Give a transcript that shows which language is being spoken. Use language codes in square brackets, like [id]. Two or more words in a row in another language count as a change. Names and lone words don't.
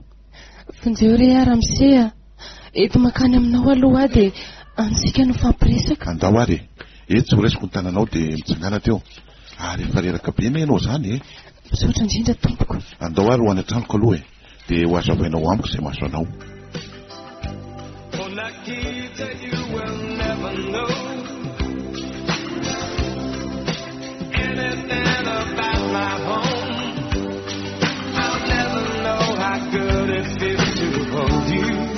[mg] Vonjeo re aramsea. Eto makany aminao aloha dia antsika no fampiresaka. Andao ary. Eto tsy horesiko ny tananao dia mitsangana teo. Ary efa reraka be na ianao zany e. Misaotra indrindra tompoko. Andao ary ho any an-tranoko aloha e. Dia ho azavainao amiko izay mahazo anao. [en] Nakita, you will never know anything about my home. I'll never know how good it feels to hold you.